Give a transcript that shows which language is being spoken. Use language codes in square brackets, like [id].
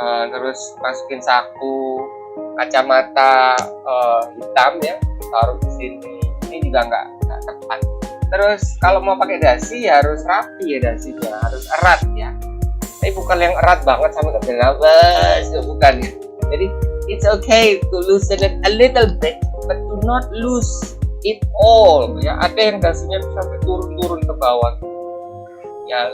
[id] Terus masukin saku, kacamata hitam ya, taruh di sini. Ini juga nggak tepat. Terus kalau mau pakai dasi ya harus rapi ya dasinya, harus erat ya. Tapi bukan yang erat banget sampai ke nafas, bukan ya. [en] Jadi it's okay to loosen it a little bit, but do not lose it all ya. [id] Ada yang dasinya sampai turun ke bawah ya.